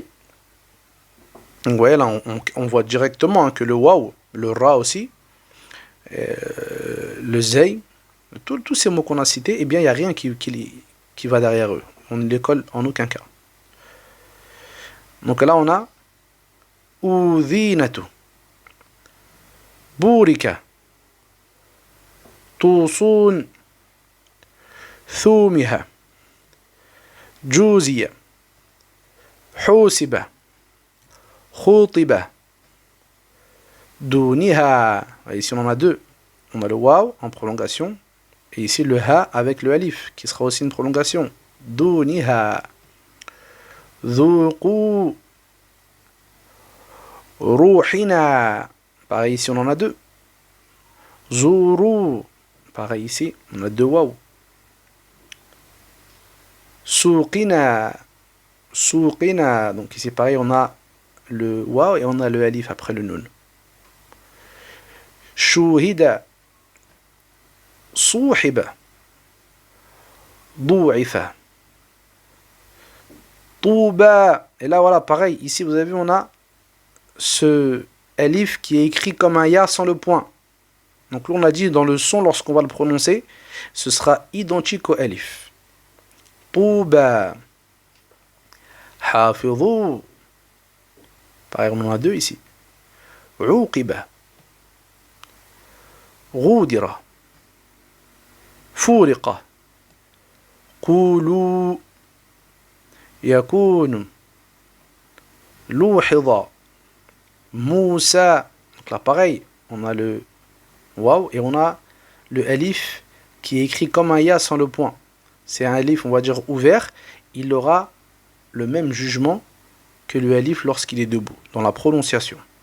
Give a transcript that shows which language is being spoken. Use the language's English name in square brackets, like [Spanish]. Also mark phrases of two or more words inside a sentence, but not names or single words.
[French] Donc, vous voyez, là, on voit directement que le waw, le ra aussi, le zay, tous ces mots qu'on a cités, eh bien, il n'y a rien qui va derrière eux. On ne les colle en aucun cas. Donc là, on a udhinatu, burika, tusun, thumiha, juziya, husiba, khutiba, duniha. Ici, on en a deux. On a le waw en prolongation. Et ici, le ha avec le alif, qui sera aussi une prolongation. Duniha. Dhuqu. Ruhina. Pareil, ici, on en a deux. Zuru. Pareil, ici, on a deux waw. Suqina. Suqina. Donc ici, pareil, on a le waw et on a le alif après le nun. Shuhida. Souhiba. Dou'ifa. Touba. Et là, voilà, pareil. Ici, vous avez vu, on a ce alif qui est écrit comme un ya sans le point. Donc là, on a dit dans le son, lorsqu'on va le prononcer, ce sera identique au alif. Touba. Hafidhu. Pareil, on en a deux ici. Uqiba. Ghudira. Furiqa. Qulu. Yakun. Louhida. Moussa. Donc là, pareil, on a le waw et on a le alif qui est écrit comme un ya sans le point. C'est un alif, on va dire, ouvert. Il aura le même jugement que le alif lorsqu'il est debout, dans la prononciation.